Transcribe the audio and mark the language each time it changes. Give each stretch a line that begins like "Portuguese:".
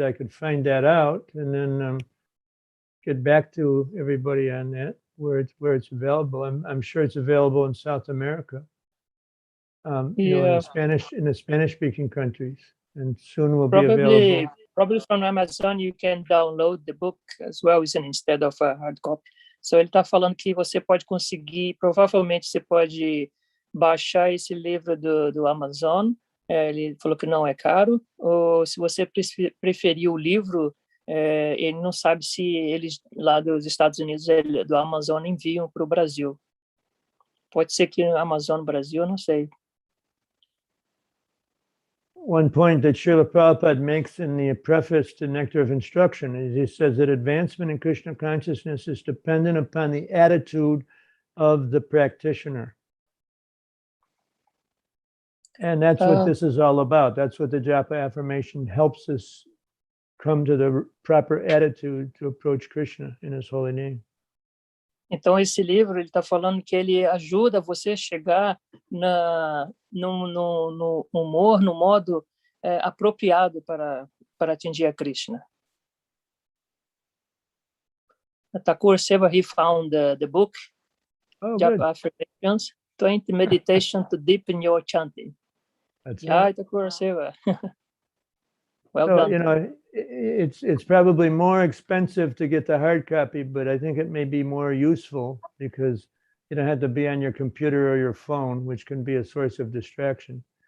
English: I could find that out and then get back to everybody on that where it's available. I'm sure it's available in South America. In the Spanish-speaking countries, and soon will be available. Probably from Amazon you can download the book as well, instead of a hard copy.
Portuguese: So ele está falando que você pode conseguir, provavelmente você pode baixar esse livro do Amazon. Ele falou que não é caro. Ou se você preferir o livro, ele não sabe se eles lá dos Estados Unidos do Amazon enviam para o Brasil. Pode ser que no Amazon Brasil, não sei.
English: One point that Srila Prabhupada makes in the preface to Nectar of Instruction is he says that advancement in Krishna consciousness is dependent upon the attitude of the practitioner. And that's what this is all about. That's what the Japa affirmation helps us come to the proper attitude to approach Krishna in his holy name.
Portuguese: Então, esse livro, ele está falando que ele ajuda você a chegar no humor, no modo apropriado para atingir a Krishna.
English: Thakur Seva, he found the book, Japa Affirmations, 20 Meditation to Deepen Your Chanting. That's right. Thakur Seva. Well done. It's probably more expensive to get the hard copy, but I think it may be more useful because you don't have to be on your computer or your phone, which can be a source of distraction.